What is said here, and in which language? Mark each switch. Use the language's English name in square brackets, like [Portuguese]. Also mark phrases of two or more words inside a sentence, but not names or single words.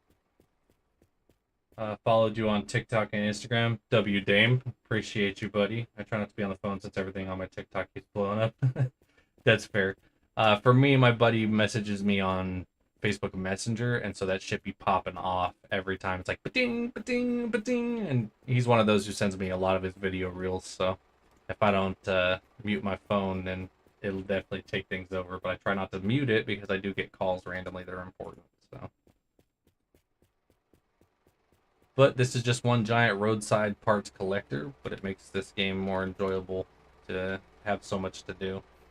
[English] Followed you on TikTok and Instagram. W Dame. Appreciate you, buddy. I try not to be on the phone since everything on my TikTok keeps blowing up. That's fair. For me, my buddy messages me on Facebook Messenger, and so that shit be popping off every time. It's like ba-ding, ba-ding, ba-ding, and he's one of those who sends me a lot of his video reels, so if I don't mute my phone, then it'll definitely take things over, but I try not to mute it because I do get calls randomly that are important, so. But this is just one giant roadside parts collector, but it makes this game more enjoyable to have so much to do.